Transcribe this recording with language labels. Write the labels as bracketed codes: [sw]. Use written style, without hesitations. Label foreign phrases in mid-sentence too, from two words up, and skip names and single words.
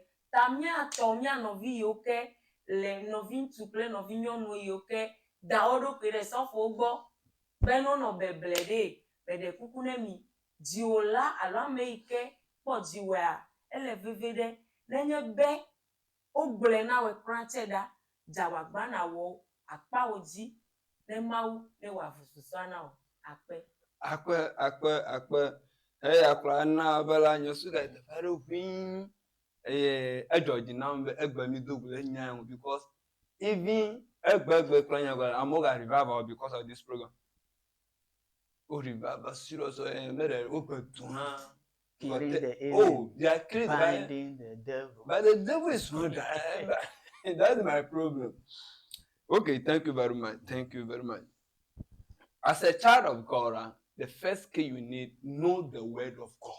[ee] Ta miatɔ mia nɔvi yiwo ke le nɔvi ŋutsu kple nɔvi nyɔnu yiwo ke da wo ɖokui ɖe sɔfowo gbɔ be ne wonɔ beble ɖe meɖe kuku ne mi dziwola alo ame yi ke kpɔ dziwɔa ele veve ɖe nenye be wogblɔe na wo kura tsɛ ɖa dze agbagba na wɔ akpawo dzi ne Mawu ne wòavu susua na wo. Akpe. Akpe. Eya kplɔ na be la nye su le teƒe aɖe ʋĩi eye edzɔ dzi nam be egbe mi do go le nya ŋu [en] because even [ee] egbe kple nya gbe amewo ga revive o [en] because of this program. [ee] O [en] revive serious [ee] wo gbe tu hã. [en] Killing the enemy. Oh, they are killing binding the devil. But the devil is not that. That's my problem. Okay, thank you very much. Thank you very much. As a child of God, the first key you need, know the word of God.